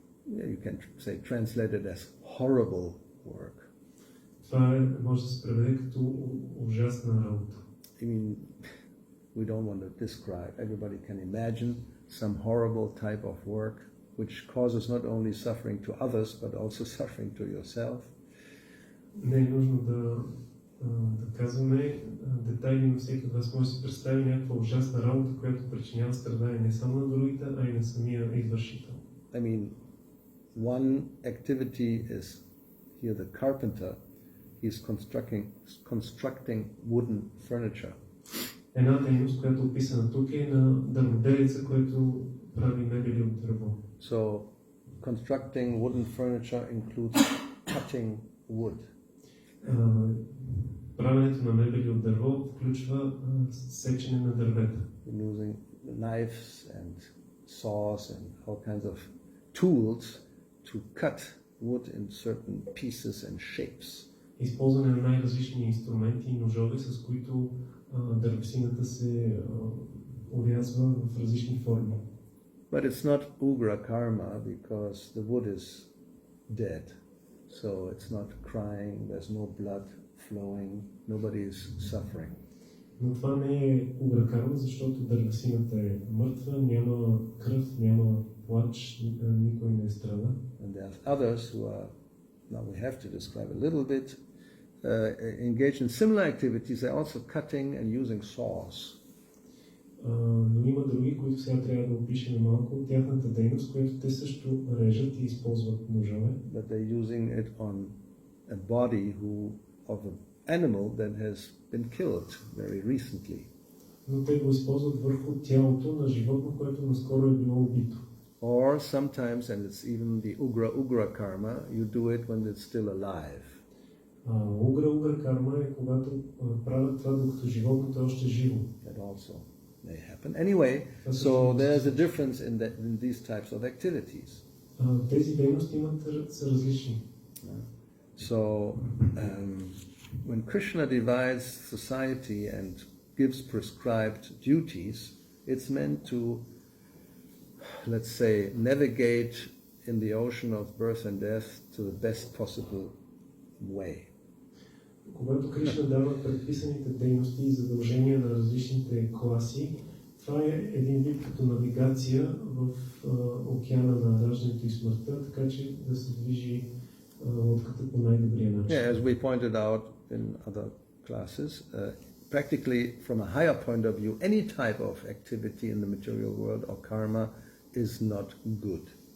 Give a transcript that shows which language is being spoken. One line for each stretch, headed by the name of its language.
English: You can say translated as horrible work.
Bulgarian: Това може да се преведе като ужасна работа.
English: I mean, we don't want to describe. Everybody can imagine some horrible type of work which causes not only suffering to others but also suffering to yourself.
Bulgarian: Не е нужно да казваме детайли, но всеки от вас може да се представи някаква ужасна работа, която причинява страдание не само на другите, а и на самия извършител.
English: I mean, one activity is here the carpenter. He's constructing wooden furniture.
Bulgarian: Една дейност, която е описана тук, е на дърводелица, който прави мебели от дърво.
English: So, constructing wooden furniture includes cutting wood.
Bulgarian: Правенето на мебели от дърво включва сечене на дървета.
English: Using knives and saws and all kinds of tools to cut wood in certain pieces and shapes.
Bulgarian: Използване на най-различни инструменти и ножове, с които дървесината се орязва в различни форми.
English: But it's not ugra karma because the wood is dead. So it's not crying, there's no blood flowing, nobody is suffering.
Bulgarian: Но това не е угра карма, защото дървесината е мъртва, няма кръв, няма плач, никой не страда.
English: And there are others who are, now we have to describe a little bit, engaged in similar activities. They're also cutting and using saws.
Bulgarian: Но има други, които сега трябва да опишем малко от тяхната дейност, която те също режат и използват ножове.
English: But they're using it on a body of an animal that has been killed very recently.
Bulgarian: Но те го използват върху тялото на животно, което наскоро е било убито.
English: Or sometimes, and it's even the ugra karma, you do it when it's still alive.
Bulgarian: Угра карма е когато правят това, докато животното е още живо.
English: That also. may happen. Anyway, so there's a difference in these types of activities.
Bulgarian: Тези дейности са различни.
English: So when Krishna divides society and gives prescribed duties, it's meant to, let's say, navigate in the ocean of birth and death to the best possible way.
Bulgarian: Когато Кришна дава предписаните дейности и задължения на различните класи, това е един вид като навигация в океана на раждането и смъртта, така че да се движи лодката по най-добрия начин.
English: Yeah, as we pointed out in other classes, practically from a higher point of view, any type of activity in the material world or karma is not good.